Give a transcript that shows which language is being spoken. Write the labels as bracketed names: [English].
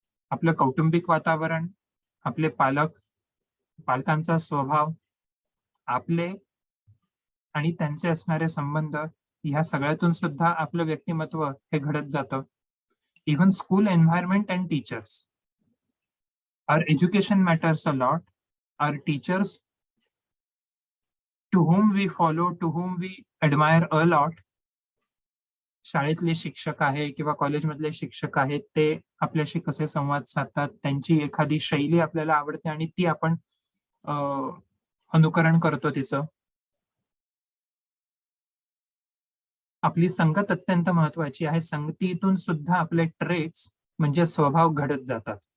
[Marathi] आपलं कौटुंबिक वातावरण, आपले पालक, पालकांचा स्वभाव, आपले आणि त्यांचे असणारे संबंध, ह्या सगळ्यातून सुद्धा आपलं व्यक्तिमत्व हे घडत जातं. [English] Even school environment and teachers. Our education matters a lot. Our teachers, to whom we follow, to whom we admire a lot. [Marathi] शाळेतले शिक्षक आहे किंवा कॉलेजमधले शिक्षक आहेत, ते आपल्याशी कसे संवाद साधतात, त्यांची एखादी शैली आपल्याला आवडते आणि ती आपण अ, अनुकरण करतो तिचं. आपली संगत अत्यंत महत्वाची आहे. संगतीतून सुद्धा आपले ट्रेट्स म्हणजे स्वभाव घडत जातात.